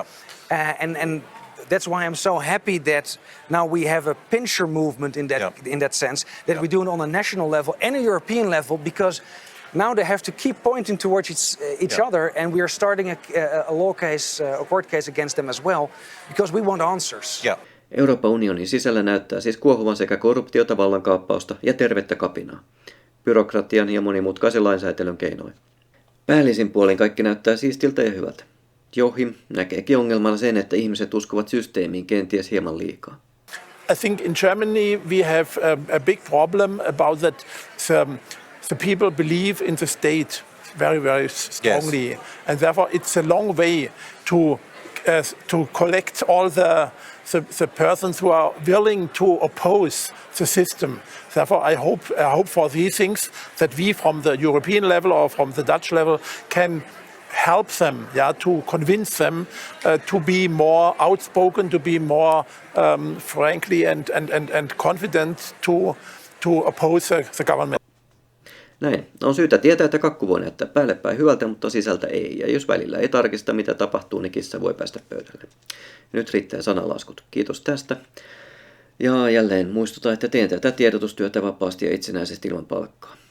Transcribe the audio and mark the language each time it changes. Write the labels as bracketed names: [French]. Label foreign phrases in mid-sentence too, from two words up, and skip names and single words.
[English] And that's why I'm so happy that now we have a pincher movement in that sense, that we do it on a national level and a European level, because Now they have to keep pointing towards each other, and we are starting a law case, a court case against them as well, because we want answers. Yeah. [Finnish] Euroopan unionin sisällä näyttää siis kuohuvan sekä korruptiota, vallankaappausta ja tervettä kapinaa, byrokratian ja monimutkaisen lainsäätelyn keinoin. Päällisin puolin kaikki näyttää siistiltä ja hyvältä. Joachim näkeekin ongelmana sen, että ihmiset uskovat systeemiin kenties hieman liikaa. [English] I think in Germany we have a big problem about that the people believe in the state very, very strongly. Yes. And therefore it's a long way to collect all the persons who are willing to oppose the system. Therefore I hope for these things that we from the European level or from the Dutch level can help them, to convince them to be more outspoken, to be more frankly and confident to oppose the government. [Finnish] Näin. On syytä tietää, että kakku voi näyttää päälle päin hyvältä, mutta sisältä ei. Ja jos välillä ei tarkista, mitä tapahtuu, niin kissa voi päästä pöydälle. Nyt riittää sanalaskut. Kiitos tästä. Ja jälleen muistutan, että teen tätä tiedotustyötä vapaasti ja itsenäisesti ilman palkkaa.